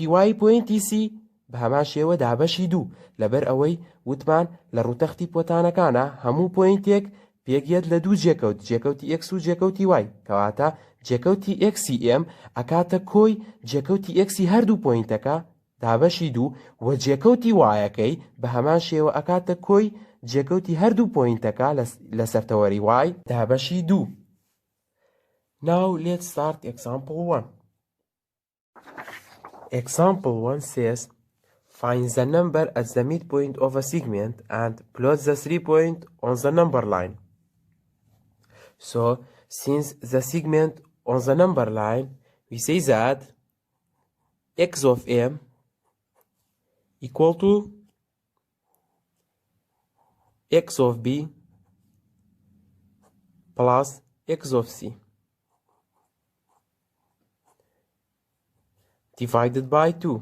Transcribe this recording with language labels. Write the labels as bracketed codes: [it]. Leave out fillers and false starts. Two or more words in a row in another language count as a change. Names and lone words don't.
[ckb] وایی پۆینتی C بە هەمان شێوە دابەشی 2، لەبەر ئەوەی وتمان لە ڕوتەختی پۆتانەکانە هەموو پۆینتێک پێگێت لە دوو جێکەوتی x و جێکەوتی y، کەواتە جێکەوتی ئێکسی M ئەکاتە کۆی جێکەوتی ئێکسی هەردوو پۆینتەکە دابەشی 2 و جێکەوتی وایەکەی بە هەمان شێوە ئەکاتە کۆی جێکەوتی هەردوو پۆینتەکە لە سەرتەوەری y دابەشی 2. [en] Now let's start example 1. Example 1 says, find the number at the midpoint of a segment and plot the 3 points on the number line. So, since the segment on the number line, we say that x of M equal to x of B plus x of C divided by 2.